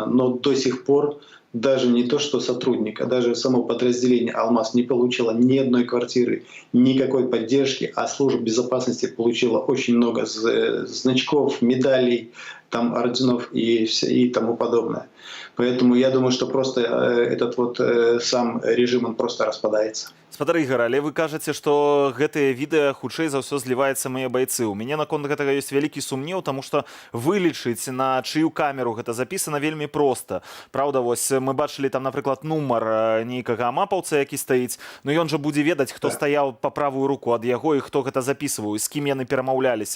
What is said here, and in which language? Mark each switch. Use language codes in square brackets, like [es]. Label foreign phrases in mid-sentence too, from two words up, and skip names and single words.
[ru] Но до сих пор даже не то, что сотрудник, а даже само подразделение «Алмаз» не получило ни одной квартиры, никакой поддержки, а служба безопасности получила очень много значков, медалей, там, орденов и тому подобное. Поэтому я думаю, что просто этот вот сам режим, он просто распадается. [be] Спадар Ігор, але вы кажаце, што гэтыя відэа хутчэй за ўсё зліваецца мае байцы. У мяне наконт гэтага ёсць вялікі сумнеў, таму што вылічыць, на чыю камеру гэта запісана, вельмі проста. Праўда, вось мы бачылі там, напрыклад, нумар нейкага амапаўца, які стаіць, но ён жа будзе ведаць, хто стаяў па правую руку ад яго і хто гэта запісваў, і з кім яны перамаўляліся.